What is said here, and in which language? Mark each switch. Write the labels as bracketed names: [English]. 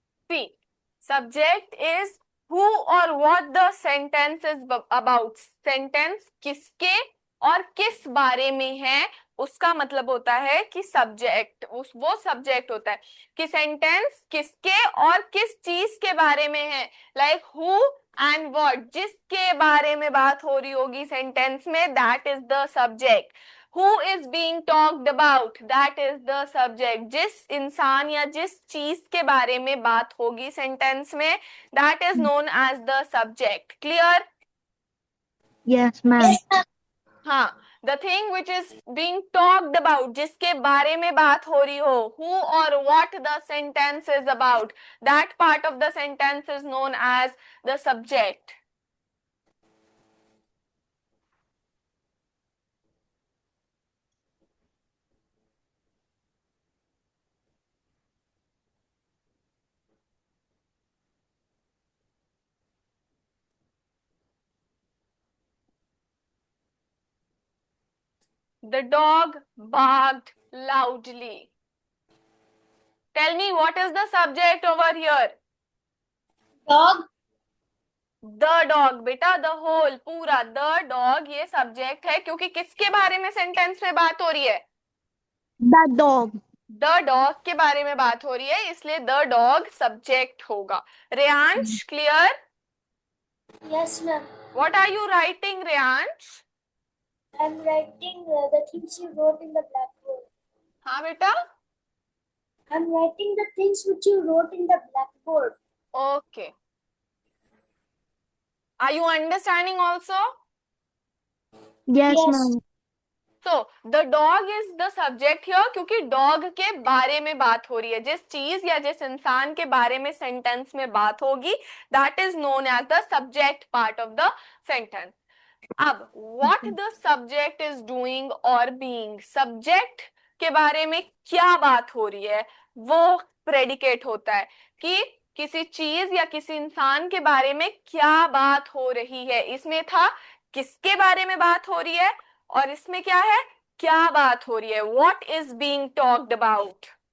[English] See, subject is who or what the sentence is about. [Hindi] Sentence किसके और किस बारे में है, उसका मतलब होता है कि सब्जेक्ट, वो सब्जेक्ट होता है कि सेंटेंस किसके और किस चीज के बारे में है. [English] like who and what, [Hindi] जिसके बारे में बात हो रही होगी सेंटेंस में, [English] That is the subject. Who is being talked about, that is the subject. [Hindi] जिस इंसान या जिस चीज के बारे में बात होगी सेंटेंस में, [English] that is known as the subject. Clear? Yes, ma'am. Yes, ma'am. हाँ, the thing which is being talked about, [Hindi] जिसके बारे में बात हो रही हो, [English] who or what the sentence is about, that part of the sentence is known as the subject. The dog barked loudly. Tell me, what is the subject over here? Dog. The dog, [Hindi] बेटा, [English] the whole, [Hindi] पूरा, the dog ये subject है क्योंकि किसके बारे में sentence में बात हो रही है? [English] The dog. The dog [Hindi] के बारे में बात हो रही है, इसलिए the dog सब्जेक्ट होगा. [English] Reyansh, clear? Yes, ma'am. What are you writing, Reyansh? I'm writing the things you wrote in the blackboard. [Hindi] हाँ बेटा. [English] I'm writing the things which you wrote in the blackboard. Okay. Are you understanding also? Yes, Yes. ma'am. So the dog is the subject here [Hindi] क्योंकि dog के बारे में बात हो रही है. जिस चीज या जिस इंसान के बारे में सेंटेंस में बात होगी, [English] that is known as the subject part of the sentence. अब what the subject is doing or being, subject [Hindi] के बारे में क्या बात हो रही है वो प्रेडिकेट होता है, कि किसी चीज या किसी इंसान के बारे में क्या बात हो रही है। इसमें था किसके बारे में बात हो रही है, और इसमें क्या है, क्या बात हो रही है, [English] What is being talked about.